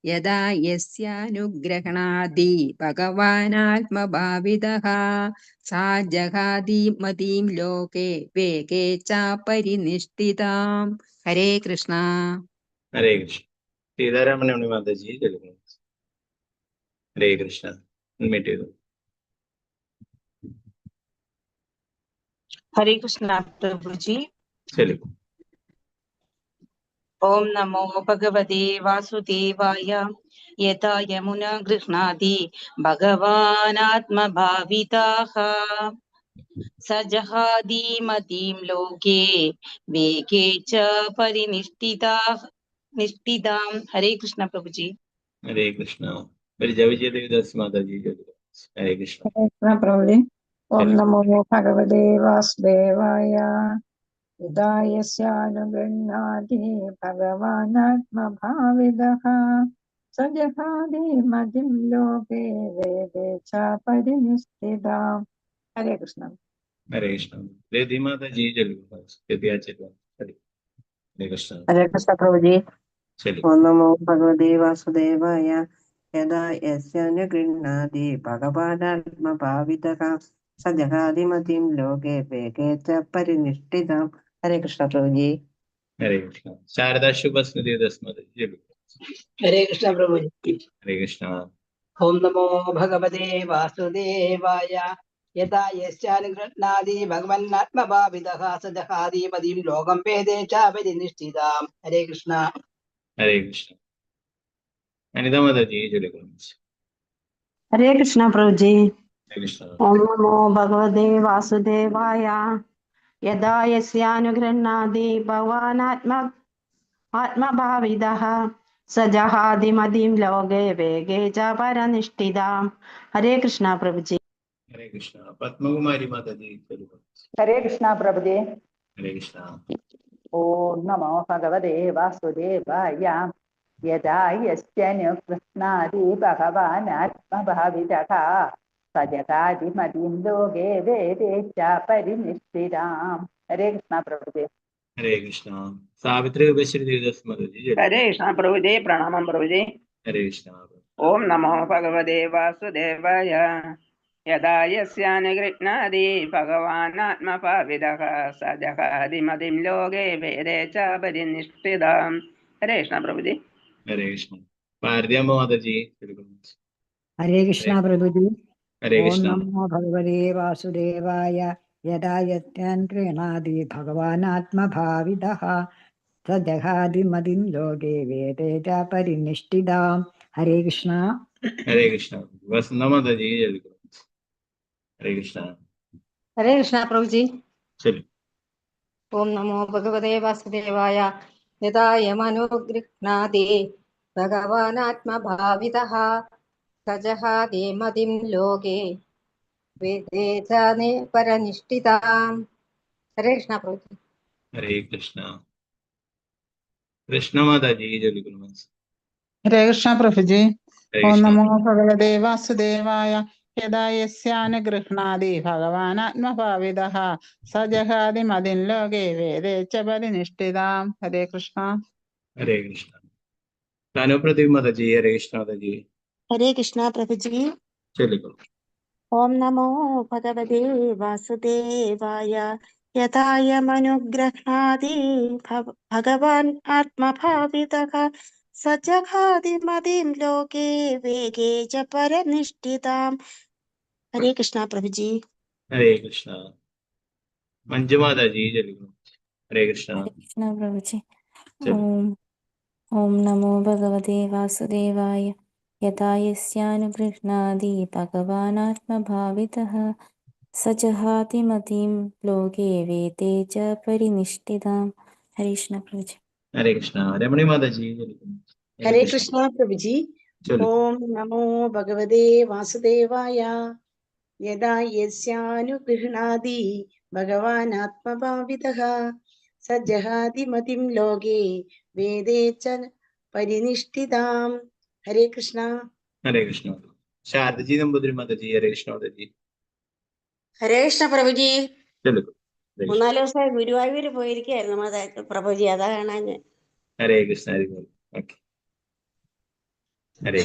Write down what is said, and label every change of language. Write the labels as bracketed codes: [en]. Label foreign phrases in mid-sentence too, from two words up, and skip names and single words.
[sa] യഥാ യസ്യാനുഗ്രഹണാദി ഭഗവാനാത്മഭാവിതഃ സാ ജഹാതി മതീം ലോകേ വേഗേ ച പരിനിഷ്ഠിതാം. [ml] ഹരേ കൃഷ്ണ. ഹരേ കൃഷ്ണ. സീതാരാമൻ മാതാജി ചൊല്ലുന്നു. ഹരേ കൃഷ്ണ. അൺമ്യൂട്ട് ചെയ്തു. [hi] हरे कृष्णा प्रभु जी। [ml] ചൊല്ലുന്നു. [sa] ओम नमो भगवते वासुदेवाय। यथा यमुना गृह्णाति भगवानात्मभाविताः स जहाति मतीं लोके वेगे च निष्ठितां। [hi] हरे कृष्ण प्रभु जी। [ml] ഹരേ കൃഷ്ണ. വിജയദേവിദാസ് മാതാജി ചൊല്ലുന്നു. ഹരേ കൃഷ്ണ. [hi] प्रभु जी। ओम [ml] ചൊല്ലുന്നു. [sa] नमो भगवते वासुदेवाय। यदा यस्यानुगृह्णाति भगवानात्मभाविदः स जहाति मतिं लोके वेदे च परिनिष्ठिताम्. [hi] हरे कृष्ण. [ml] ഹരേ കൃഷ്ണ. രതി മാതാജി ചൊല്ലുന്നു. രതിയാ ചൊല്ലുന്നു. ഹരേ കൃഷ്ണ. [hi] हरे कृष्ण प्रभु जी। [ml] ചൊല്ലുന്നു. [sa] ओम नमो भगवते वासुदेवाय। यदा यस्यानुगृह्णाति भगवानात्मभावितः स जहाति मतिं लोके वेगे च परिनिष्ठिताम्. [hi] हरे कृष्ण प्रभु जी। [ml] ഹരേ കൃഷ്ണ. ശാരദാ ശുഭസ്മൃതിദാസ് മാതാജി ചൊല്ലുന്നു. [hi] हरे कृष्ण प्रभु जी। [ml] ഹരേ കൃഷ്ണ. [sa] ओम नमो भगवते वासुदेवाय। यदा यस्यानुगृह्णाति भगवन्नात्मभावितः स जहाति मदीं लोकं वेदे च परिनिष्ठिताम्. [hi] हरे कृष्ण. [ml] ഹരേ കൃഷ്ണ. അനിത മാതാജി ചൊല്ലുന്നു. [hi] हरे कृष्णा प्रभु जी। [ml] ഹരേ കൃഷ്ണ. [sa] ओम नमो भगवते वासुदेवाय। यदा यस्यानुगृह्णाति भगवानात्मभावितः स जहाति मदीं लोके वेगे च परनिष्ठिताम्. [hi] हरे कृष्णा प्रभु जी। [ml] ഹരേ കൃഷ്ണ. പത്മകുമാരി മാതാജി ചൊല്ലുന്നു. [hi] हरे कृष्णा प्रभु जी। [ml] ഹരേ കൃഷ്ണ. [sa] ओम नमो भगवते वासुदेवाय। यदा यस्यानुगृह्णाति भगवानात्मभावितः स जहाति मदीं लोके वेदे च परिनिष्ठिताम्. [hi] हरे कृष्णा प्रभु जी। [ml] ഹരേ കൃഷ്ണ. സാവിത്രി ഉപശ്രീ ദേവദാസ് മാതാജി ചൊല്ലുന്നു. [hi] हरे कृष्ण प्रभु जी। प्रणाम प्रभु जी। [ml] ഹരേ കൃഷ്ണ. [sa] ओम नमो भगवते वासुदेवाय। यदा यस्यानुगृह्णाति भगवानात्मभावितः स जहाति मतिं लोके वेदे च परिनिष्ठिताम्. [hi] हरे कृष्ण प्रभु जी। [ml] ഹരേ കൃഷ്ണ. ഭാരതിയമ്മ മാതാജി ചൊല്ലുന്നു. [hi] हरे कृष्ण प्रभु जी. [ml] ഹരേ [sa] ഓം [ml] കൃഷ്ണ. [sa] നമോ ഭഗവതേ വാസുദേവായ. യഥാ യസ്യാൻ ഗൃഹ്ണാതി ഭഗവാനാത്മഭാവിതഃ സ ജഹാതി മതിം ലോകേ വേദേ ച പരിനിഷ്ഠിതാം. [ml] ഹരേ കൃഷ്ണ. ഹരേ കൃഷ്ണ. വസന്ത മാതാജി ചൊല്ലുന്നു. ഹരേ കൃഷ്ണ. [hi] हरे कृष्णा प्रभु जी। [ml] ചൊല്ലു. [sa] ओम नमो भगवते वासुदेवाय। यदा यमनुगृह्णाति भगवानात्मभावितः स जहाति मतिं लोके वेदे च परनिष्ठिताम्. [hi] हरे कृष्णा प्रभु जी। [ml] ഹരേ കൃഷ്ണ. കൃഷ്ണ മാതാജി ചൊല്ലുന്നു. [hi] हरे कृष्ण प्रभु जी। [ml] ഹരേ [sa] ओम [ml] കൃഷ്ണ. [sa] नमो भगवते वासुदेवाय। यदा यस्यानुगृह्णाति भगवानात्मभावितः स जहाति मतिं लोके वेदे च परिनिष्ठिताम्. [hi] हरे कृष्ण. [ml] ഹരേ കൃഷ്ണ. താനുപ്രദീപ് മാതാജി. ഹരേ കൃഷ്ണ മാതാജി [hi] हरे कृष्णा प्रभु जी। [ml] ചൊല്ലിക്കോളൂ. [sa] ओम नमो भगवते वासुदेवाय। यथा यमनुगृह्णाति भगवान् आत्मभावितः स जहाति मदीं लोके वेगे च परनिष्ठिताम्. [hi] हरे कृष्णा प्रभु जी। [ml] ഹരേ കൃഷ്ണ. മഞ്ജു മാതാജി ചൊല്ലിക്കോളൂ. ഹരേ കൃഷ്ണ. [hi] हरे कृष्णा प्रभु जी। [ml] ചൊല്ലു. [sa] ओम नमो भगवते वासुदेवाय। यदा यस्यानुगृह्णाति भगवानात्मभावितः स जहाति मतिं लोके वेदे च परिनिष्ठिताम्. [hi] हरे कृष्ण प्रभु जी। [ml] ഹരേ കൃഷ്ണ. രമണി മാതാജി ചൊല്ലിക്കോളൂ. ഹരേ [hi] हरे [ml] കൃഷ്ണ. [hi] कृष्णा प्रभु जी। [ml] ചൊല്ലു. [sa] ओम नमो भगवते वासुदेवाय। यदा यस्यानुगृह्णाति भगवानात्मभावितः स जहाति मतिं लोके वेदे च परिनिष्ठिताम्. [hi] हरे कृष्णा. [ml] ഹരേ കൃഷ്ണ. ശാരദജി നമ്പൂതിരി മാതാജി. ഹരേ കൃഷ്ണ മാതാജി [hi] हरे कृष्ण प्रभुजी. [ml] ചൊല്ലിക്കോളൂ. ഹരേ കൃഷ്ണ. 3-4 ദിവസമായി ഗുരുവായൂർ പോയിരിക്കുകയായിരുന്നു പ്രഭുജി, അതാ കാണാൻ. ഹരേ കൃഷ്ണ. ഹരി ഓക്കെ. ഹരേ